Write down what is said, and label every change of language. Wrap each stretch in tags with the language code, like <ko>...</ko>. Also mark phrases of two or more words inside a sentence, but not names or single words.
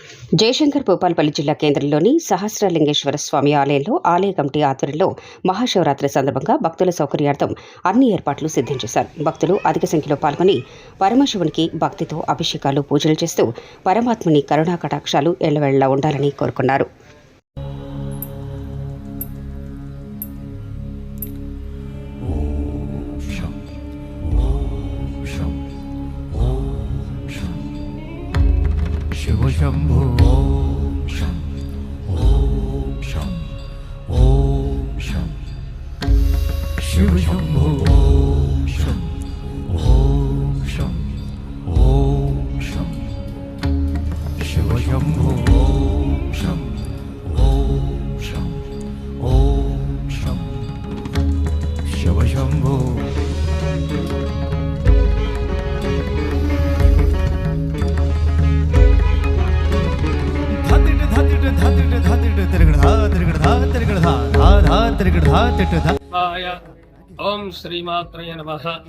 <te>జయశంకర్ భూపాలపల్లి జిల్లా కేంద్రంలోని సహస్రలింగేశ్వర స్వామి ఆలయంలో ఆలయ కమిటీ ఆధ్వర్యంలో మహాశివరాత్రి సందర్భంగా భక్తుల సౌకర్యార్థం అన్ని ఏర్పాట్లు సిద్ధం చేశారు. భక్తులు అధిక సంఖ్యలో పాల్గొని పరమశివునికి భక్తితో అభిషేకాలు, పూజలు చేస్తూ పరమాత్ముని కరుణా కటాక్షాలు ఎల్లవేళలా ఉండాలని కోరుకున్నారు.</te> <sa>शिव शंभो ओम शं ओम शं ओम शं शिव शंभो ओम शं ओम शं ओम शं शिव शंभो ओम शं ओम शं ओम शं शिव शंभो ఓం శ్రీమాత్రయ నమః.</sa>